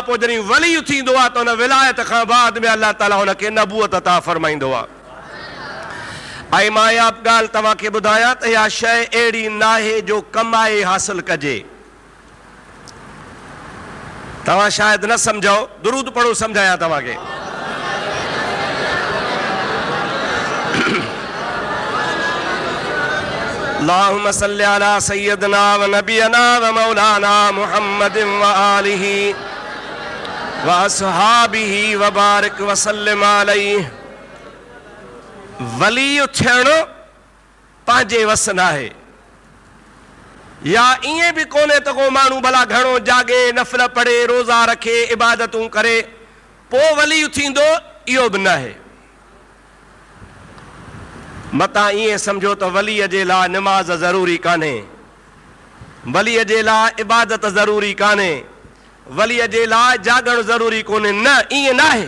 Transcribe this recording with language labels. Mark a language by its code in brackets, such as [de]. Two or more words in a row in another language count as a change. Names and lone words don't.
[sd] पोइ जॾहिं वली थींदो आहे त हुन विलायत खां बाद में अल्लाह ताला हुनखे नबूअत अता फ़रमाईंदो आहे। ऐं मां इहा ॻाल्हि तव्हांखे ॿुधायां त इहा शइ अहिड़ी नाहे जो कमाए हासिलु कजे। तव्हां शायदि न सम्झो, दुरूद पढ़ो सम्झायां तव्हांखे। [ar] اللهم صل على سيدنا و نبينا و مولانا محمد و آله و أصحابه و بارك و سلم عليه. [sd] वली थियणु पंहिंजे वस न आहे, या ईअं बि कोन्हे त को माण्हू भला घणो जागे, नफ़िल पढ़े, रोज़ा रखे, इबादतूं करे पोइ वली थींदो, इहो बि न आहे। मतां ईअं सम्झो त वलीअ जे लाइ निमाज़ ज़रूरी कान्हे, वलीअ जे लाइ इबादत ज़रूरी कान्हे, वलीअ जे लाइ जागणु ज़रूरी कोन्हे, न, ईअं न आहे।